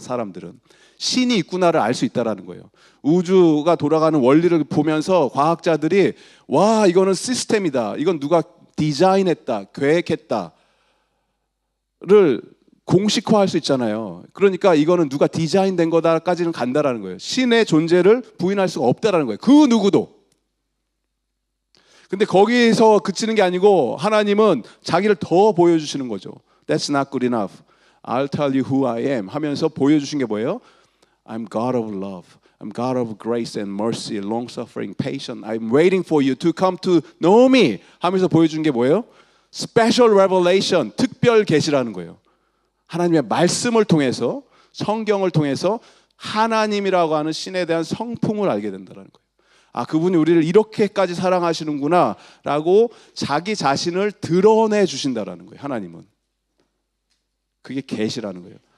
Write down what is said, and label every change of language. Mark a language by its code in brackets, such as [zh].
[ko] 사람들은 신이 있구나를 알 수 있다라는 거예요. 우주가 돌아가는 원리를 보면서 과학자들이 와, 이거는 시스템이다, 이건 누가 디자인했다, 계획했다를 공식화할 수 있잖아요. 그러니까 이거는 누가 디자인된 거다까지는 간다라는 거예요. 신의 존재를 부인할 수가 없다라는 거예요. 그 누구도. 근데 거기서 그치는 게 아니고 하나님은 자기를 더 보여주시는 거죠. [en] That's not good enough. I'll tell you who I am [ko] 하면서 보여주신 게 뭐예요? [en] I'm God of love. I'm God of grace and mercy, long-suffering, patient. I'm waiting for you to come to know me [ko] 하면서 보여준 게 뭐예요? Special revelation, 특별 계시라는 거예요. 하나님의 말씀을 통해서, 성경을 통해서 하나님이라고 하는 신에 대한 성품을 알게 된다는 거예요. 아, 그분이 우리를 이렇게까지 사랑하시는구나 라고 자기 자신을 드러내 주신다라는 거예요. 하나님은. 그게 계시라는 거예요.